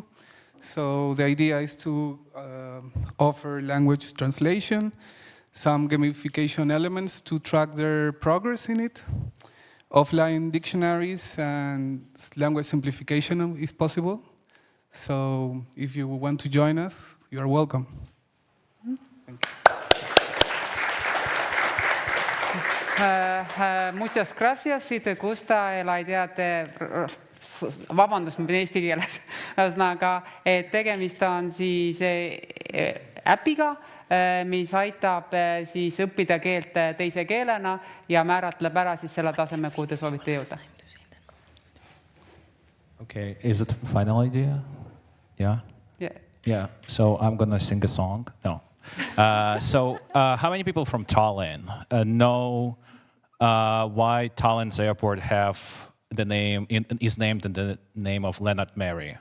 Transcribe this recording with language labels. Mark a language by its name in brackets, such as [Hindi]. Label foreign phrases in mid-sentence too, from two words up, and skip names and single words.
[English] So the idea is to offer language translation, some gamification elements to track their progress in it, offline dictionaries, and language simplification if possible. So if you want to join us, you are welcome. Thank you. [Spanish] Muchas gracias. Si te gusta la idea de... [Estonian] Vabandust, ma pidin eesti keeles. Ühesõnaga, tegemist on siis äpiga, mis aitab siis õppida keelt teise keelena ja määratleb ära siis selle taseme, kuhu te soovite jõuda. [English] Okay, is it final idea? Yeah? Yeah. Yeah, so I'm gonna sing a song. No. So how many people from Tallinn know why Tallinn's airport have the name is named in the name of Leonard Mary?